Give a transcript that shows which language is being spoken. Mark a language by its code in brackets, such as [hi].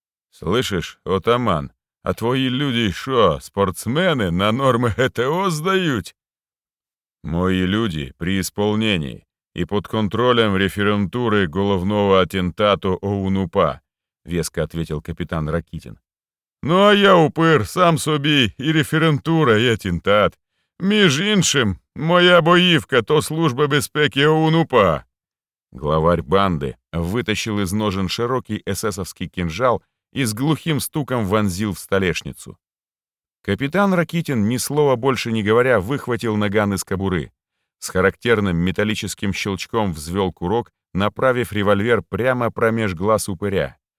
[ru] «Слышишь, отаман, а твои люди [uk] шо, [ru] спортсмены, на нормы ГТО сдают?» «Мои люди при исполнении и под контролем референтуры головного атентату ОУН-УПА», — веско ответил капитан Ракитин. «Ну а я упыр, сам [uk] собі [ru] и референтура, и атентат. [uk] Між іншим, моя боївка — то служба безпеки ОУН-УПА». [ru] Главарь банды вытащил из ножен широкий эсэсовский кинжал и с глухим стуком вонзил в столешницу. Капитан Ракитин, ни слова больше не говоря, выхватил наган из кобуры. С характерным металлическим щелчком взвел курок, направив револьвер прямо промеж глаз упыря.